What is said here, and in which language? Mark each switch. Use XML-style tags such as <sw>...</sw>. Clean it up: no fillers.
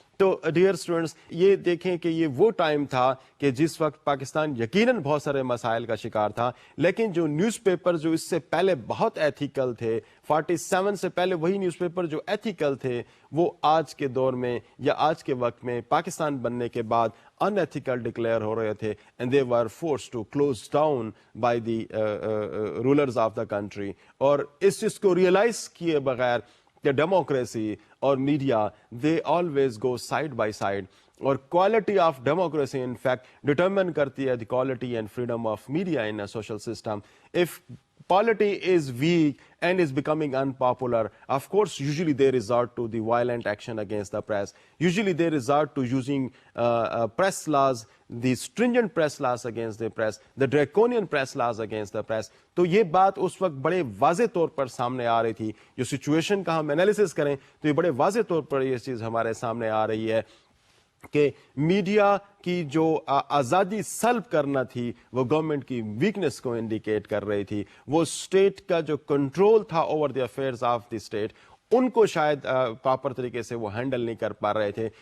<ur>تو dear students, یہ دیکھیں کہ یہ وہ ٹائم تھا کہ جس وقت پاکستان یقیناً بہت سارے مسائل کا شکار تھا, لیکن جو نیوز پیپر جو اس سے پہلے بہت ایتھیکل تھے, 47 سے پہلے وہی نیوز پیپر جو ایتھیکل تھے وہ آج کے دور میں یا آج کے وقت میں پاکستان بننے کے بعد ان ایتھیکل ڈکلیئر ہو رہے تھے,</ur> <en>And they were forced to close down by the rulers of the country.</en> <ur>اور اس چیز کو ریئلائز کیے بغیر کہ ڈیموکریسی اور media</ur> <en>they always go side by side,</en> <ur>اور quality of democracy in fact determine کرتی ہے</ur> <en>The quality and freedom of media in a social system. If polity is weak and is becoming unpopular, of course usually they resort to the violent action against the press, usually they resort to using press laws, the stringent press laws against the press, the draconian press laws against the press.</en> <ur>تو یہ بات اس وقت بڑے واضح طور پر سامنے آ رہی تھی, جو سچویشن کا ہم انالیسس کریں تو یہ بڑے واضح طور پر یہ چیز ہمارے سامنے آ رہی ہے کہ میڈیا کی جو آزادی سلب کرنا تھی وہ گورنمنٹ کی ویکنس کو انڈیکیٹ کر رہی تھی, وہ اسٹیٹ کا جو کنٹرول تھا</ur> <en>over the affairs of the state</en> <ur>ان کو شاید پراپر طریقے سے وہ ہینڈل نہیں کر پا رہے تھے.</ur>